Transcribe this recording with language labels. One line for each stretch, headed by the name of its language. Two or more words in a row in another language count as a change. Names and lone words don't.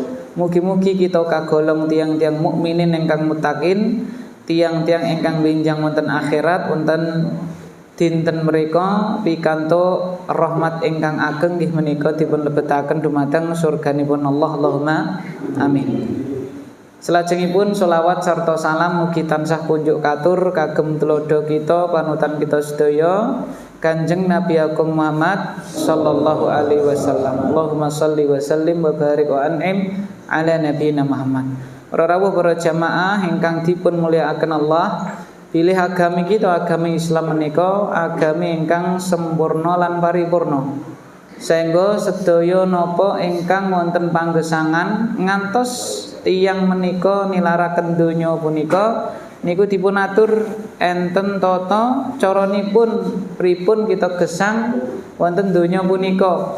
Javanese: Mugi-mugi kita kagolong tiang-tiang mukminin ingkang muttaqin, tiang-tiang ingkang benjang wonten akhirat, wonten dinten mereka pikantuk rahmat ingkang ageng nggih menika dipun lebetaken dumateng surganipun Allah.
Arabic: اللهم آمين.
Javanese: Salajengipun sholawat sarta salam mugi tansah kunjuk katur kagem tulodo kita panutan kita sedaya Kanjeng Nabi Agung Muhammad
Arabic: صلى الله عليه وسلم. اللهم صل وسلم وبارك وأنعم على نبينا محمد.
Javanese: Para rawuh para jamaah ingkang dipun mulyakaken Allah, pilih agami kita, agami Islam menika agami ingkang sempurna lan paripurna. Sehingga sedaya napa ingkang wonten panggesangan ngantos tiyang menika nilaraken donya punika niku dipun atur enten tata caranipun pripun kita gesang wonten donya punika.